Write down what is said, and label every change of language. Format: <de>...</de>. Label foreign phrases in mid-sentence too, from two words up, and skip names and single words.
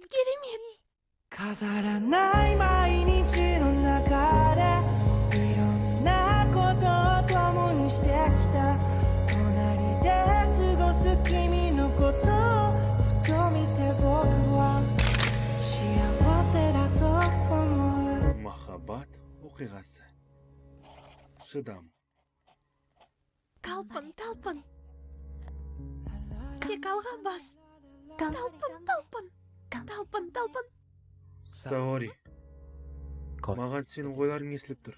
<ja>飾らない毎日の中でいろんなことを共にしてきた隣で過ごす君のことをふと見て僕は幸せだと思う</ja> <kk>Махаббат оқиғасы. Шыдам. Талпын. Тек алға бас. Талпын. Саори. Маған сенің ойларың естіліп тұр.</kk>